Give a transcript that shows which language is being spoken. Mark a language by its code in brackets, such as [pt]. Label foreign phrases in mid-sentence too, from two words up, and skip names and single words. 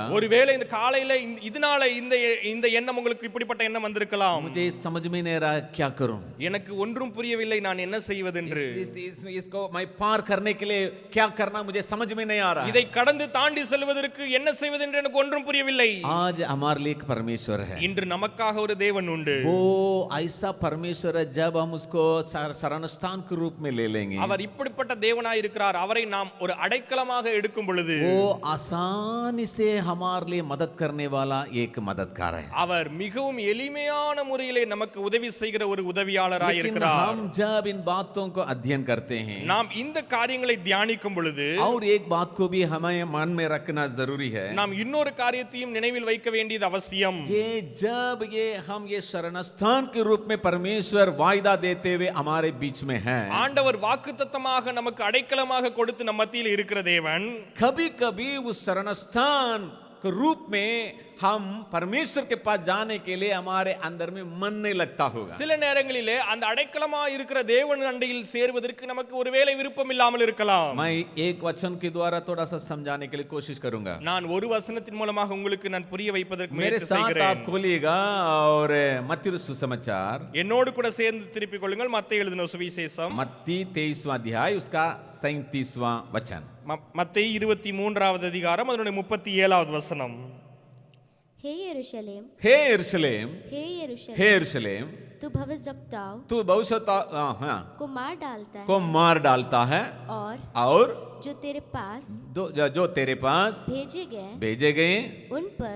[ta] ஒருவேளை இந்த காலையில இதனால இந்த எண்ணம் உங்களுக்கு இப்படிப்பட்ட எண்ணம் வந்திருக்கலாம். [hi] मुझे समझ में नहीं रहा क्या करूं [ta] எனக்கு ஒன்றும் புரியவில்லை, நான் என்ன செய்வதென்று. [hi] इसको मैं पार करने के लिए क्या करना मुझे समझ में नहीं आ रहा [ta] இதை கடந்து தாண்டி செல்வதற்கு என்ன செய்வதென்று எனக்கு ஒன்றும் புரியவில்லை. [hi] आज हमारे लिए एक परमेश्वर है [ta] இன்று நமக்காக ஒரு தேவன் உண்டு. [hi] वो ऐसा परमेश्वर है जब हम उसको शरण स्थान के रूप में ले लेंगे [ta] அவர் இப்படிப்பட்ட தேவனாய் இருக்கிறார். அவரை நாம் ஒரு அடைக்கலமாக எடுக்கும் பொழுது [hi] वो आसानी से हमारे लिए मदद करने वाला एक मददगार है [ta] அவர் மிகவும் எளிமையான முறையிலே நமக்கு உதவி செய்கிற ஒரு உதவியாளராய் [hi] लेकिन [ta] இருக்கிறார். [hi] हम जब इन बातों को अध्ययन करते हैं [ta] நாம் இந்த காரியங்களை தியானிக்கும் பொழுது [hi] और एक बात को भी हमें मन में रखना जरूरी है [ta] நாம் இன்னொரு காரியத்தையும் நினைவில் வைக்க வேண்டியது அவசியம். [hi] जब हम ये शरण स्थान के रूप में परमेश्वर वायदा देते हुए हमारे बीच में है [ta] ஆண்டவர் வாக்குத்தத்தமாக நமக்கு அடைக்கலமாக கொடுத்து நம் மத்தியில் இருக்கிற தேவன் [hi] कभी कभी उस शरण स्थान के रूप में हम परमेश्वर के पास जाने के लिए हमारे अंदर में मन नहीं लगता होगा [ta] சில நேரங்களிலே அந்த அடைக்கலமா இருக்கிற தேவன் அண்டையில் சேர்வதற்கு நமக்கு ஒருவேளை விருப்பம் இல்லாமல் இருக்கலாம். [hi] मैं एक वचन के द्वारा थोड़ा सा समझाने के लिए कोशिश करूंगा [ta] நான் ஒரு வசனத்தின் மூலமாக உங்களுக்கு நான் புரிய வைப்பதற்கு [hi] मेरे [ta] முயற்சி [hi] साथ आप [ta] செய்கிறேன். [hi] खोलिएगा और मत्ती सुसमाचार [ta] என்னோடு கூட சேர்ந்து திருப்பிக் கொள்ளுங்கள். மத்தேயு எழுதின சுவிசேஷம் [hi] मत्ती 23वां अध्याय उसका 37वां वचन [ta] மத்தேயு 23வது அதிகாரம் அதனுடைய 37வது வசனம். [hi] हे यरूशलेम हे यरूशलेम हे यरूशलेम हे यरूशलेम तू भविष्यवक्ताओं तू भविष्यता को मार डालता है को मार डालता है और जो तेरे पास जो तेरे पास भेजे गए उन पर